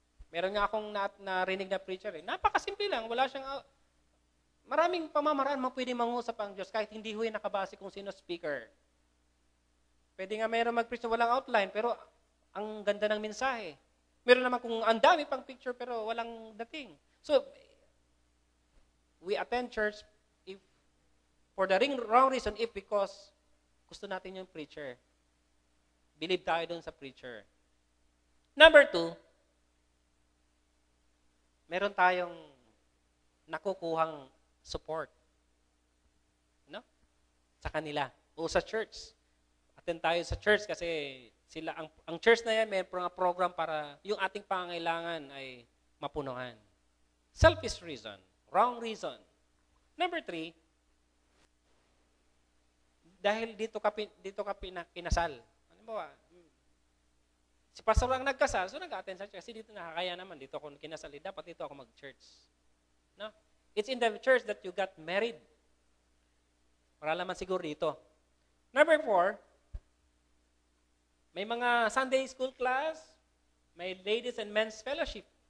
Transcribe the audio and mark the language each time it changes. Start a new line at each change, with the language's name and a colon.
Filipino: Meron nga akong narinig na preacher. Napakasimple lang. Wala siyang... Maraming pamamaraan pwede mangusap ang Diyos kahit hindi huwi nakabase kung sino speaker. Pwede nga meron mag-preach na walang outline pero ang ganda ng mensahe. Meron naman kung ang dami pang picture pero walang dating.
English: So, we attend church for the wrong reason because
Filipino: gusto natin yung
English: preacher.
Filipino: Believe tayo dun sa preacher. Number 2, meron tayong nakukuhang support. No? Sa kanila. O sa church. Attend tayo sa church kasi sila ang church na yan may mga program para yung ating pangangailangan ay mapunuan.
English: Selfish reason. Wrong reason.
Filipino: Number 3, dahil dito ka kinasal. Ano ba? Si pastor ang nagkasal, so nag-attend sa church. Kasi dito nakakaya naman, dito ako kinasal. Dapat dito ako mag-church. No?
English: It's in the church that you got married.
Filipino: Para naman siguro dito.
English: Number 4,
Filipino: may mga
English: Sunday school class, may ladies and men's fellowship.